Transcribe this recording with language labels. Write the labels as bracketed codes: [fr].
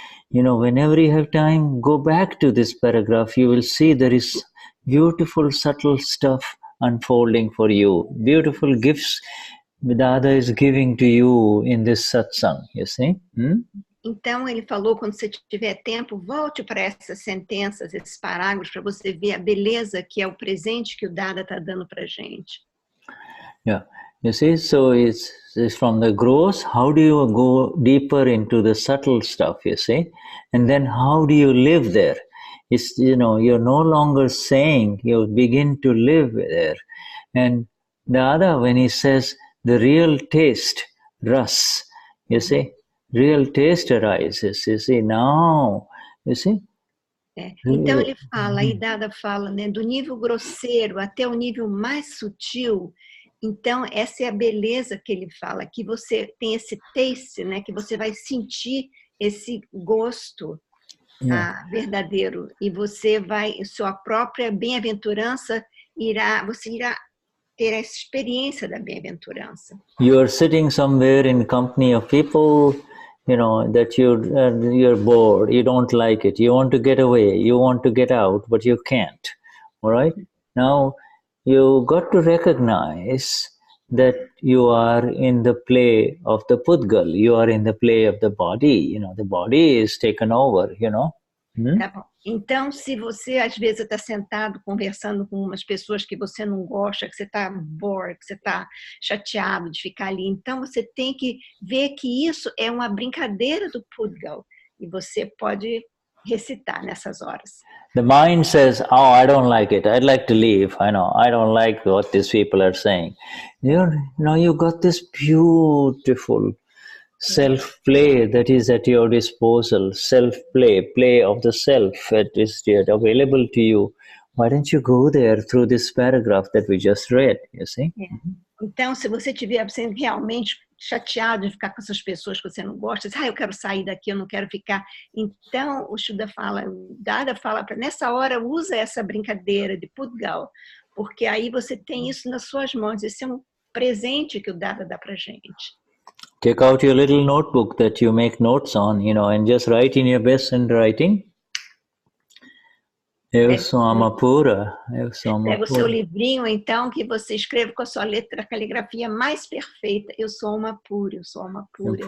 [en] You know, whenever you have time, go back to this paragraph. You will see there is beautiful, subtle stuff unfolding for you. Beautiful gifts Dada is giving to you in this satsang, you see? [pt] Então, ele falou, quando você tiver tempo, volte para essas sentenças, esses parágrafos, para você ver a beleza que é o presente que o Dada está dando para a gente. [en] Yeah, you see, so it's from the gross, how do you go deeper into the subtle stuff, you see? And then how do you live there? It's, you know, you're no longer saying, you begin to live there. And the other, when he says the real taste, ras, you see, real taste arises, you see, now, you see? [pt] Então ele fala, aí Dada fala, né, do nível grosseiro até o nível mais sutil. Então essa é a beleza que ele fala, que você tem esse taste, né, que você vai sentir esse gosto verdadeiro, e você vai, sua própria bem-aventurança você irá ter a experiência da bem-aventurança. [en] You are sitting somewhere in company of people, you know, that you're bored, you don't like it, you want to get away, you want to get out, but you can't, all right? Now, you got to recognize that you are in the play of the pudgal, you are in the play of the body, you know, the body is taken over, you know. [pt] Tá bom. Então, se você às vezes está sentado conversando com umas pessoas que você não gosta, que você está bored, que você está chateado de ficar ali, então você tem que ver que isso é uma brincadeira do pudgal e você pode recitar nessas horas. [en] The mind says, oh, I don't like it, I'd like to leave, I know, I don't like what these people are saying. You know, you got this beautiful self-play that is at your disposal, self-play, play of the self that is available to you. Why don't you go there through this paragraph that we just read, you see? [pt] Então, se você estiver sendo realmente chateado de ficar com essas pessoas que você não gosta, eu quero sair daqui, eu não quero ficar. Então, o Shuddha fala, o Dada fala, nessa hora usa essa brincadeira de pudgal, porque aí você tem isso nas suas mãos. Esse é um presente que o Dada dá pra gente. [en] Take out your little notebook that you make notes on, you know, and just write in your best handwriting. [pt] Eu sou Alma pura. Eu sou Alma Pega o pura. seu livrinho, então, que você escreve com a sua letra, a caligrafia mais perfeita. Eu sou Alma pura, eu sou Alma pura.